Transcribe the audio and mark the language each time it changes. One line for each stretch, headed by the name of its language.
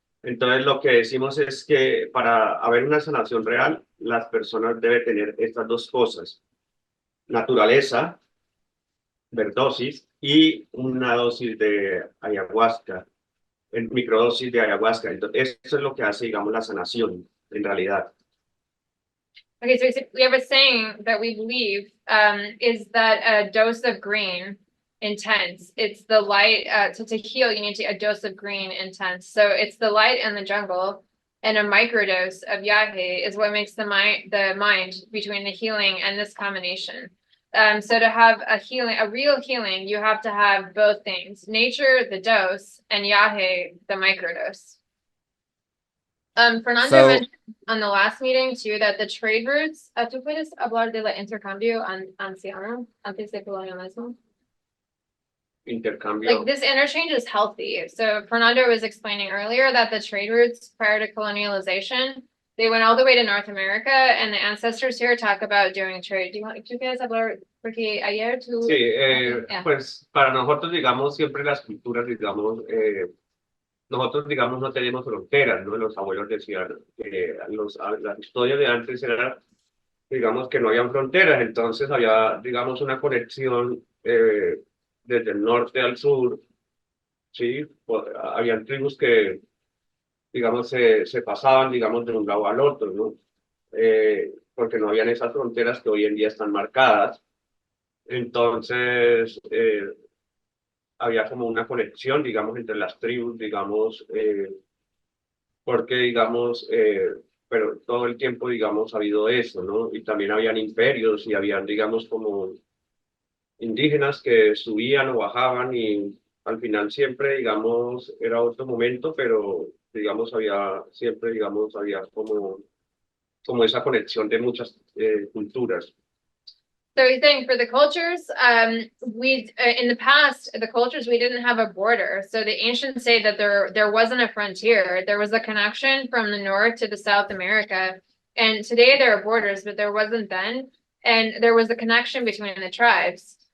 Spanish: Entonces lo que decimos es que para haber una sanación real, las personas deben tener estas dos cosas: naturaleza, ver dosis, y una dosis de ayahuasca, en microdosis de ayahuasca. Entonces, eso es lo que hace, digamos, la sanación, en realidad.
English: Okay, so we have a saying that we believe is that a dose of green intense. It's the light. So to heal, you need a dose of green intense. So it's the light and the jungle, and a microdose of yahe is what makes the mind between the healing and this combination. So to have a healing, a real healing, you have to have both things: nature, the dose, and yahe, the microdose. Fernando So mentioned on the last meeting too that the trade routes,
Spanish: ¿tú puedes hablar de la intercambio anciano antes de colonialismo? Intercambio.
English: Like this interchange is healthy. So Fernando was explaining earlier that the trade routes prior to colonialization, they went all the way to North America, and the ancestors here talk about doing trade.
Spanish: ¿Tú quieres hablar? Porque ayer tú... Sí,
English: Yeah.
Spanish: pues para nosotros, digamos, siempre las culturas, digamos, nosotros, digamos, no tenemos fronteras, ¿no? Los abuelos decían que las historias de antes eran, digamos, que no habían fronteras, entonces había, digamos, una conexión desde el norte al sur, ¿sí? Habían tribus que, digamos, se pasaban, digamos, de un lado al otro, ¿no? Porque no habían esas fronteras que hoy en día están marcadas. Entonces, había como una conexión, digamos, entre las tribus, digamos, porque, digamos, pero todo el tiempo, digamos, ha habido eso, ¿no? Y también habían imperios y habían, digamos, como indígenas que subían o bajaban, y al final siempre, digamos, era otro momento, pero, digamos, había siempre, digamos, había como esa conexión de muchas culturas.
English: So he's saying for the cultures, we in the past, the cultures, we didn't have a border. So the ancients say that there wasn't a frontier. There was a connection from the north to the South America. And today there are borders, but there wasn't then. And there was a connection between the tribes.